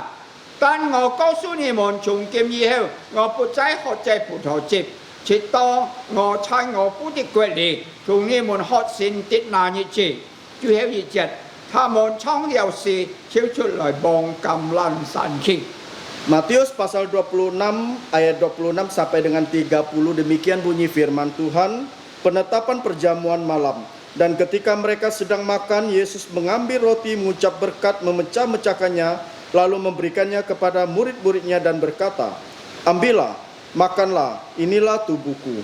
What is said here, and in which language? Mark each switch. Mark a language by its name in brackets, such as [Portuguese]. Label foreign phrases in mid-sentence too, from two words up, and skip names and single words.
[Chinese] 但我告訴你們，從今以後，我不再喝這葡萄汁，直到我在我父的國裏，從你們喝新的那日子。最後一節，他們唱了詩，跳出來望橄欖山去。 [Indonesian] Matius pasal 26 ayat 26 sampai dengan 30 demikian bunyi firman Tuhan, penetapan perjamuan malam. Dan ketika mereka sedang makan, Yesus mengambil roti, mengucap berkat, memecah-mecahkannya, lalu memberikannya kepada murid-muridnya dan berkata, ambillah, makanlah, inilah tubuhku.